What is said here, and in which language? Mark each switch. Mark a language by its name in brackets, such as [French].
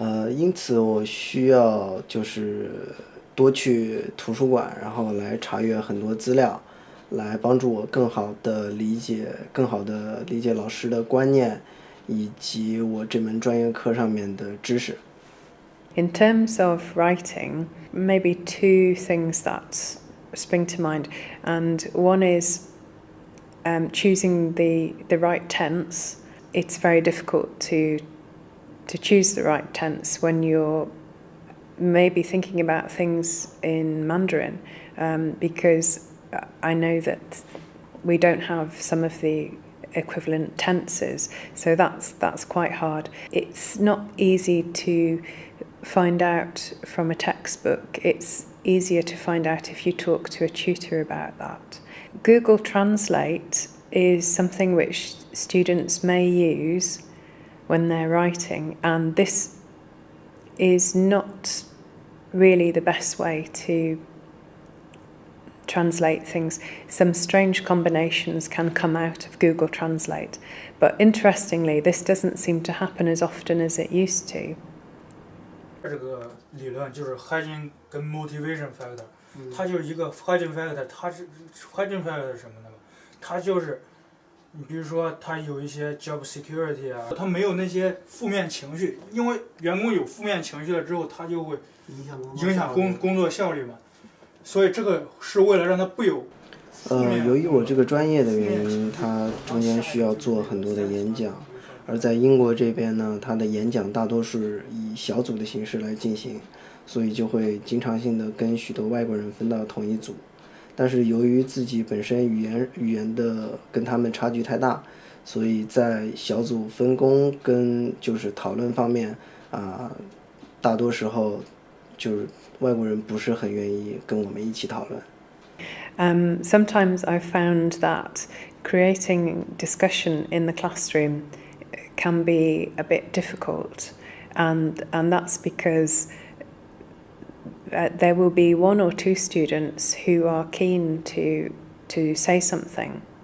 [Chinese] 因此我需要就是多去图书馆，然后来查阅很多资料，来帮助我更好的理解老师的观念，以及我这门专业课上面的知识。 [English] In terms of writing, maybe two things that spring to mind, and one is choosing the right tense. It's very difficult to choose the right tense when you're maybe thinking about things in Mandarin, because I know that we don't have some of the equivalent tenses, so that's quite hard. It's not easy to find out from a textbook. It's easier to find out if you talk to a tutor about that. Google Translate is something which students may use when they're writing, and this is not really the best way to translate things. Some strange combinations can come out of Google Translate, but interestingly, this doesn't seem to happen as often as it used to. [Chinese] 这个理论就是 Hagin 跟 motivation factor，它就是一个 Hagin factor， 它是 Hagin factor 是什么呢？它就是你比如说它有一些 job security 啊，它没有那些负面情绪，因为员工有负面情绪了之后，它就会影响工作效率嘛。所以这个是为了让它不有。由于我这个专业的原因，它中间需要做很多的演讲，而在英国这边呢，它的演讲大多是以小组的形式来进行，所以就会经常性的跟许多外国人分到同一组。但是由于自己本身语言的跟他们差距太大，所以在小组分工跟就是讨论方面大多时候就是外国人不是很愿意跟我们一起讨论。 [English] Sometimes I've found that creating discussion in the classroom can be a bit difficult, and that's because there will be one or two students who are keen to say something.